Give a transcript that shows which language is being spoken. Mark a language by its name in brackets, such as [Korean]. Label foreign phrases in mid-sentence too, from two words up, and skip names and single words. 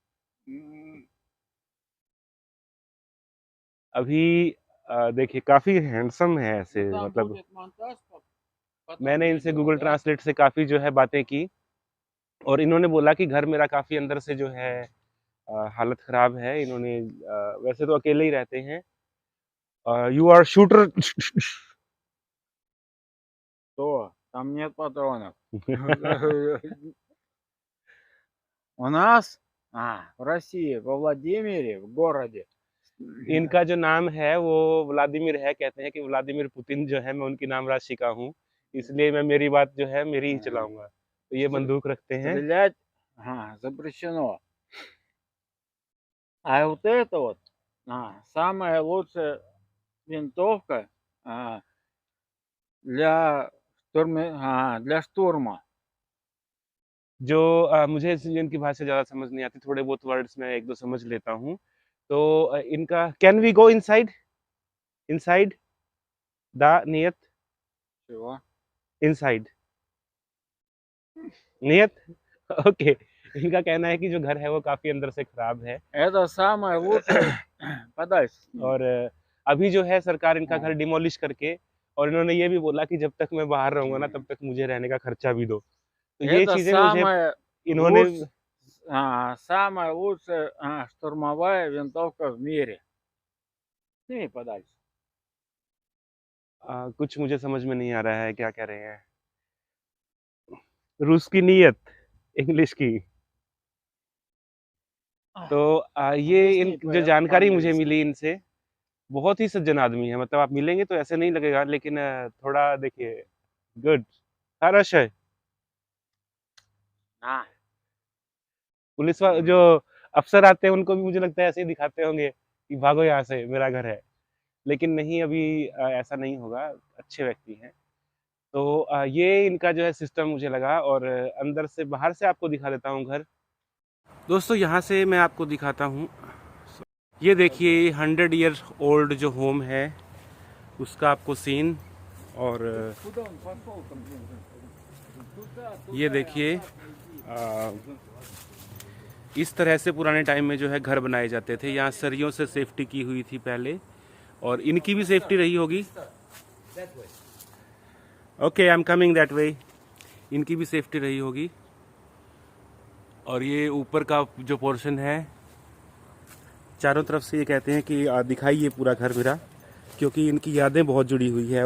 [Hindi] अभी देखिए काफ़ी हैंडसम है ऐसे, मतलब मैंने इनसे गूगल ट्रांसलेट से काफ़ी जो है बातें की और इन्होंने बोला कि घर मेरा काफ़ी अंदर से जो है हालत ख़राब है। इन्होंने वैसे तो अकेले ही रहते हैं। [English] You are shooter. [Russian] Что? Там нет патронов. У нас? В России, во Владимире, в городе. [Hindi] इनका जो नाम है वो व्लादिमीर है, कहते हैं कि व्लादिमीर पुतिन जो है मैं उनकी नाम राशि का हूँ, इसलिए मैं मेरी बात जो है मेरी ही [Russian] Ага. [Hindi] चलाऊँगा। तो ये [Russian] Стр- [Hindi] बंदूक रखते हैं। [Russian] Стрелять, запрещено. А вот это вот, самая лучшая винтовка для для штурма. [Hindi] जो मुझे इनकी भाषा ज़्यादा समझ नहीं आती, थोड़े बहुत वर्ड्स मैं 1-2 समझ लेता हूँ। तो इनका [English] can we go inside? inside the नियत? [Russian] Чего? [English] inside नियत? OK। [Hindi] इनका कहना है कि जो घर है वो काफ़ी अंदर से खराब है [Russian] Это самое लучшее. Подальше с ним. [Hindi] और अभी जो है सरकार इनका घर हाँ। डिमोलिश करके और इन्होंने ये भी बोला कि जब तक मैं बाहर रहूँगा ना तब तक मुझे रहने का खर्चा भी दो। तो ये [Russian] Это [Hindi] चीज़ें मुझे [Russian] самая [Hindi] इन्होंने [Russian] самая лучшая штурмовая винтовка в мире. Сними подальше. [Hindi] कुछ मुझे समझ में नहीं आ रहा है क्या कह रहे हैं। रूस की नीयत, इंग्लिश की। तो ये इन [Russian] Объясни [Hindi] जो जानकारी मुझे [Russian] по-английски. [Hindi] मिली इनसे, बहुत ही सज्जन आदमी है। मतलब आप मिलेंगे तो ऐसे नहीं लगेगा लेकिन थोड़ा देखिए गुड, [Russian] хороший। А, [Hindi] पुलिस वा जो अफ़सर आते हैं उनको भी मुझे लगता है ऐसे ही दिखाते होंगे कि भागो यहाँ से मेरा घर है। लेकिन नहीं अभी ऐसा नहीं होगा, अच्छे व्यक्ति हैं। तो ये इनका जो है सिस्टम मुझे लगा और अंदर से बाहर से आपको दिखा देता हूँ घर। दोस्तों यहाँ से मैं आपको दिखाता हूँ। ये देखिए 100 [English] year old [Hindi] जो होम है उसका आपको सीन और [Russian] куда он пошел там, блин? Туда, [Hindi] ये [Russian] туда, [Hindi] देखिए [Russian] обратно иди. [Hindi] इस तरह से पुराने टाइम में जो है घर बनाए जाते थे। यहाँ सरियों से सेफ्टी की हुई थी पहले और इनकी भी सेफ्टी रही होगी। [English] OK I am coming that way. [Hindi] इनकी भी सेफ्टी रही होगी और ये ऊपर का जो पोर्शन है चारों तरफ से ये कहते हैं कि दिखाइए पूरा घर मेरा, क्योंकि इनकी यादें बहुत जुड़ी हुई है।